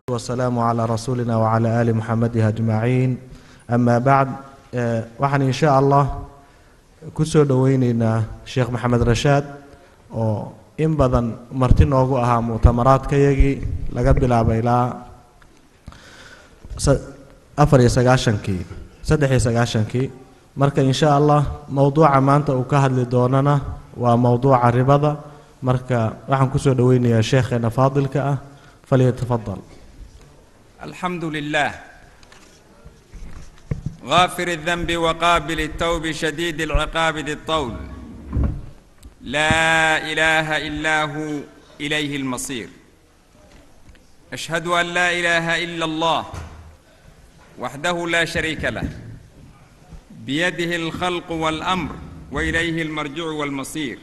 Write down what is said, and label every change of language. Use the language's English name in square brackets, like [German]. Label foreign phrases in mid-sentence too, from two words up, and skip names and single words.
[Arabic] والسلام على رسولنا وعلى آل محمد أجمعين. أما بعد [Somali] waxaan [Arabic] إن شاء الله [Somali] kusoo dhaweyneynaa Sheekh Maxamed Rashaad oo in badan marti noogu ahaa mu'tamaraadkayagii laga bilaabay ilaa 93 marka [Arabic] إن شاء الله موضوع [Somali] maanta uu ka hadli doonana waa موضوع ribada. marka waxaan kusoo dhaweynayaa sheekheena faadilka ah فليتفضل. [Arabic] الحمد لله غافر الذنب وقابل التوب شديد العقاب ذي الطول لا إله إلا هو إليه المصير. أشهد أن لا إله إلا الله وحده لا شريك له بيده الخلق والأمر وإليه المرجع والمصير.